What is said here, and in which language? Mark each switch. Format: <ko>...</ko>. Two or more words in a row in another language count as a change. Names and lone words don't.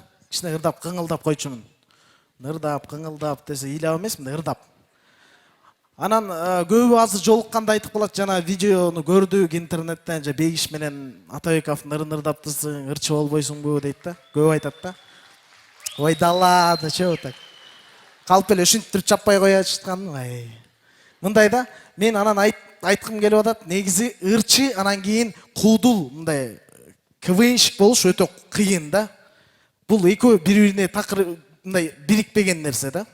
<ky>Кичине ырдап, кыңылдап койчумун. Ырдап, кыңылдап десе ыйлап эмесмин, ырдап. Анан көбү азыр жолукканда айтып калат, жана видеону көрдүк интернеттен, же Бегиш менен Атабековдун ырын ырдаптырсың, ырчы болбойсуңбу дейт да. Көбү айтат да.</ky> <ru>Ой да ладно, чего так.</ru> <ky>Калп эле ушинтип чаппай коя жаткан. Мындай да, мен анан айткым келип атат, негизи ырчы анан кийин куудул, мындай КВНщик болуш өтө кыйын да. Бул экөө бири-бирине такыр мындай бирикпеген нерсе да.</ky>